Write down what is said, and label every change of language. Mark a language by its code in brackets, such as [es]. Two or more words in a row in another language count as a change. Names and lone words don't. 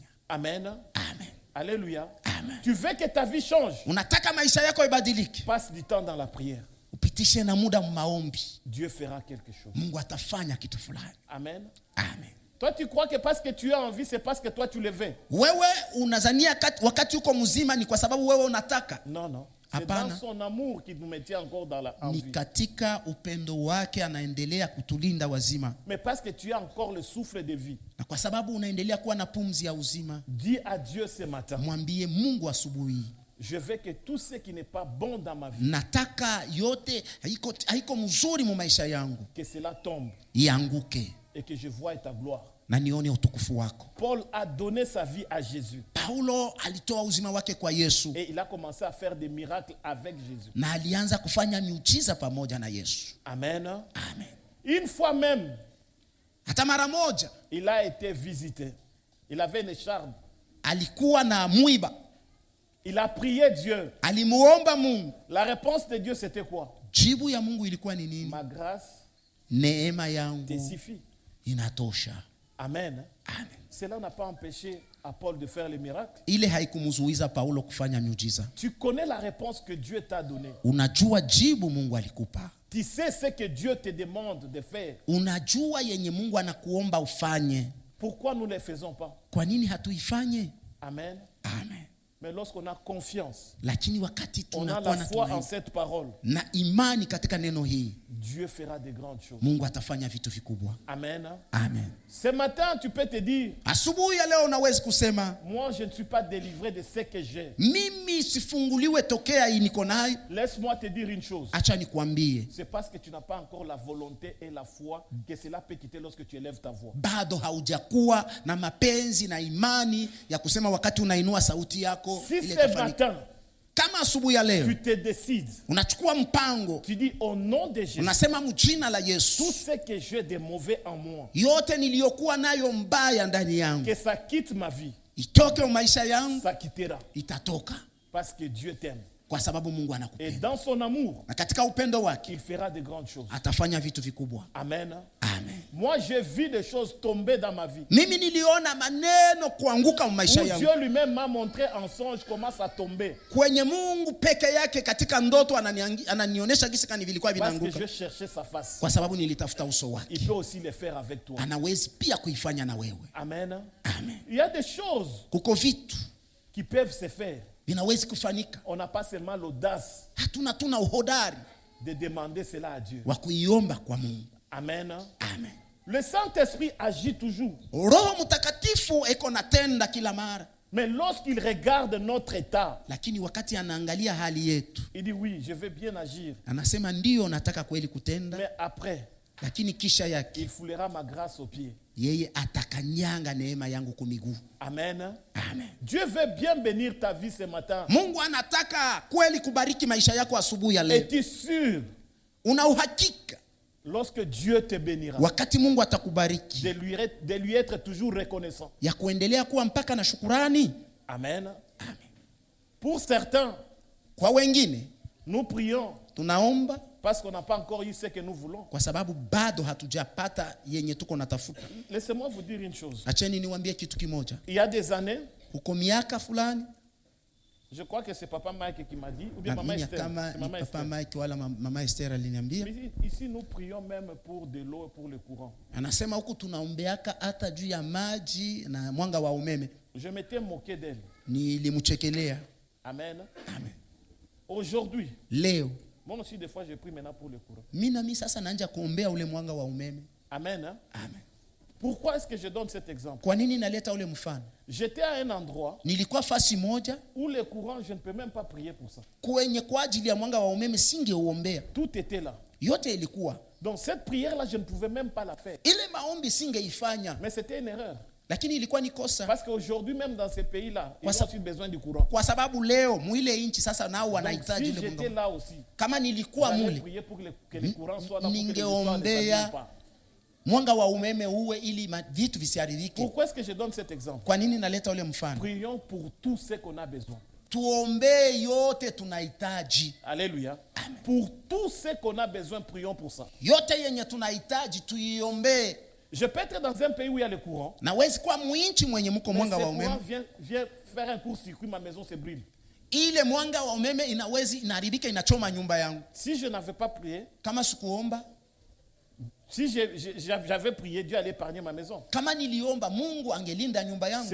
[fr] Amen. [sw] Amen. [fr] Alléluia. [sw] Amen. [fr] Tu veux que ta vie change, [sw] Unataka maisha yako ibadilike, [fr] passe du temps dans la prière. [sw] upitishe na muda maombi, [fr] Dieu fera quelque chose. [sw] Mungu atafanya kitu fulani. [fr] Amen. [sw] Amen. [fr] Toi, tu crois que parce que tu as envie, c'est parce que toi, tu le veux. [sw] Wewe unazania wakati uko mzima ni kwa sababu wewe unataka. [fr] Non, non. C'est [sw] Hapana. [fr] dans son amour qu'il nous mettait encore dans la [sw] Ni [fr] vie. [sw] katika upendo wake anaendelea kutulinda wazima, [fr] Mais parce que tu as encore le souffle de vie, [sw] na kwa sababu unaendelea kuwa na pumzi ya uzima, [fr] dis à Dieu ce matin, [sw] mwambie Mungu asubuhi, [fr] je veux que tout ce qui n'est pas bon dans ma vie, [sw] nataka yote haiko mzuri mu maisha yangu [fr] que cela tombe [sw] ianguke [fr] et que je voie ta gloire. [sw] na nione utukufu wako. [fr] Paul a donné sa vie à Jésus [sw] Paulo alitoa uzima wake kwa Yesu [fr] et il a commencé à faire des miracles avec Jésus. [sw] na alianza kufanya miujiza pamoja na Yesu. [fr] Amen. [sw] Amen. [fr] Une fois même, [sw] Hata mara moja [fr] il a été visité. Il avait une écharpe. [sw] alikuwa na mwiba, [fr] Il a prié Dieu. [sw] alimuomba Mungu. [fr] La réponse de Dieu, c'était quoi? [sw] Jibu ya Mungu ilikuwa ni nini? [fr] Ma grâce [sw] Neema [fr] te [sw] yangu [fr] suffit. [sw] inatosha. [fr] Amen. [sw] Amen. [fr] Cela n'a pas empêché à Paul de faire les miracles. [sw] Ile haikumzuiza Paulo kufanya miujiza. [fr] Tu connais la réponse que Dieu t'a donnée. [sw] Unajua jibu Mungu alikupa. [fr] Tu sais ce que Dieu te demande de faire. [sw] Unajua yenye Mungu anakuomba ufanye. [fr] Pourquoi nous ne le faisons pas? [sw] Kwa nini hatuifanye? [fr] Amen. [sw] Amen. [fr] Mais lorsqu'on a confiance, [sw] Lakini wakati [fr] on a [sw] tunakuwa [fr] la [sw] na [fr] foi en [sw] tumaini [fr] cette parole, [sw] na imani katika neno hii, [fr] Dieu fera de grandes choses. [sw] Mungu atafanya vitu vikubwa. [fr] Amen. [sw] Amen. [fr] Ce matin, tu peux te dire, [sw] Asubuhi ya leo unaweza kusema, [fr] moi, je ne suis pas délivré de ce que j'ai. [sw] mimi sifunguliwe tokea hii niko nayo. [fr] Laisse-moi te dire une chose. [sw] Acha nikwambie, [fr] C'est parce que tu n'as pas encore la volonté et la foi que cela peut quitter lorsque tu élèves ta voix. [sw] bado haujakuwa na mapenzi na imani ya kusema wakati unainua sauti yako [fr] Si [sw] ile [fr] ce [sw] itafanyika. [fr] matin, [sw] Kama asubuhi ya leo [fr] tu te décides, [sw] unachukua mpango, [fr] tu dis au nom de Jésus, [sw] unasema mjina la [fr] tout [sw] Yesu, [fr] ce que j'ai de mauvais en moi, [sw] yote niliyokuwa nayo mbaya ndani yangu [fr] que ça quitte ma vie, [sw] itoke maisha yangu, [fr] ça quittera. [sw] itatoka [fr] Parce que Dieu t'aime. [sw] kwa sababu Mungu [fr] Et [sw] anakupenda, [fr] dans son amour, [sw] na katika upendo wake [fr] il fera de grandes choses. [sw] atafanya vitu vikubwa. [fr] Amen. [sw] Amen. [fr] Moi, j'ai vu des choses tomber dans ma vie. [sw] Mimi niliona maneno kuanguka maisha [fr] Où [sw] yangu, [fr] Dieu lui-même m'a montré en songe comment ça tombait. [sw] kwenye Mungu peke yake katika ndoto ananionyesha gisi kani vilikuwa [fr] Parce que [sw] vinaanguka, [fr] je cherchais sa face. [sw] kwa sababu nilitafuta uso wake. [fr] Il peut aussi le faire avec toi. [sw] Anawezi pia kuifanya na wewe. [fr] Amen. [sw] Amen. [fr] Il y a des choses [sw] Kuko vitu [fr] qui peuvent se faire. [sw] vinawezi kufanyika, [fr] On n'a pas seulement l'audace [sw] hatuna uhodari [fr] de demander cela à Dieu. [sw] wa kuiomba kwa Mungu. [fr] Amen. [sw] Amen. [fr] Le Saint-Esprit agit toujours. [sw] Roho Mtakatifu eko natenda kila mara, [fr] Mais lorsqu'il regarde notre état, [sw] lakini wakati anaangalia hali yetu [fr] il dit oui, je veux bien agir. [sw] anasema ndio nataka kweli kutenda, [fr] Mais après, [sw] lakini kisha yake [fr] il foulera ma grâce aux pieds. [sw] yeye atakanyanga neema yangu kumiguu. [fr] Amen. [sw] Amen. [fr] Dieu veut bien bénir ta vie ce matin. [sw] Mungu anataka kweli kubariki maisha yako asubuhi ya leo. [fr] Es-tu sûr, [sw] Una uhakika [fr] lorsque Dieu te bénira, [sw] wakati Mungu atakubariki [fr] de lui être toujours reconnaissant? [sw] ya kuendelea kuwa mpaka na shukurani? [fr] Amen. [sw] Amen. [fr] Pour certains, [sw] Kwa wengine [fr] nous prions [sw] tunaomba [fr] parce qu'on n'a pas encore eu ce que nous voulons. [sw] kwa sababu bado hatujapata yenye tuko natafuta. [fr] Laissez-moi vous dire une chose. [sw] Acheni niwaambie kitu kimoja. [fr] Il y a des années, [sw] Huko miaka fulani, [fr] je crois que c'est Papa Mike qui m'a dit, ou bien Maman [sw] naamini [fr] Esther. [sw] kama [fr] C'est [sw] ni [fr] Maman [sw] Papa [fr] Esther. [sw] Mike wala Mama Esther aliniambia, [fr] Mais ici, nous prions même pour de l'eau et pour le courant. [sw] anasema huku tunaombeaka hata juu ya maji na mwanga wa umeme. [fr] Je m'étais moqué d'elle. [sw] Nilimchekelea. [fr] Amen. [sw] Amen. [fr] Aujourd'hui, [sw] Leo [fr] moi aussi des fois je prie maintenant pour le courant. [sw] mimi na mimi sasa naanza kuombea ule mwanga wa umeme. [fr] Amen. Hein? [sw] Amen. [fr] Pourquoi est-ce que je donne cet exemple? [sw] Kwa nini naleta ule mfano? [fr] J'étais à un endroit [sw] Nilikuwa fasi moja [fr] où le courant, je ne peux même pas prier pour ça. [sw] kwenye kwa ajili ya mwanga wa umeme singeuombea. [fr] Tout était là. [sw] Yote ilikuwa. [fr] Donc cette prière-là, je ne pouvais même pas la faire. [sw] Ile maombi singeifanya, [fr] Mais c'était une erreur. [sw] lakini ilikuwa ni kosa. [fr] Parce qu'aujourd'hui, même dans ces pays-là, ils [sw] Kwa [fr] ont eu besoin du courant. [sw] Kwa sababu leo muile inchi sasa nao [fr] Donc, [sw] wanahitaji [fr] si [sw] ile [fr] j'étais [sw] mwanga. [fr] là aussi, [sw] Kama nilikuwa [fr] j'allais [sw] mule, [fr] prier pour que le courant soit là, pour que les histoires ne [sw] ningeombea [fr] s'abîment pas. [sw] mwanga wa umeme uwe ili vitu visiharibike. [fr] Pourquoi est-ce que je donne cet exemple? [sw] Kwa nini naleta ule mfano? [fr] Prions pour tout ce qu'on a besoin. [sw] Tuombee yote tunahitaji. [fr] Alléluia. Pour tout ce qu'on a besoin, prions pour ça. [sw] Yote yenye tunahitaji tuiombee. [fr] Je peux être dans un pays où il y a le courant. [sw] Nawezi kuwa mwinchi mwenye mko [fr] Mais [sw] mwanga [fr] ce [sw] wa [fr] courant [sw] umeme. [fr] vient faire un court-circuit, ma maison se brûle. [sw] Ile mwanga wa umeme inawezi inaharibika, inachoma nyumba yangu. [fr] Si je n'avais pas prié, [sw] Kama sikuomba, [fr] si j'avais prié, Dieu allait épargner ma maison. [sw] kama niliomba, Mungu angelinda nyumba yangu.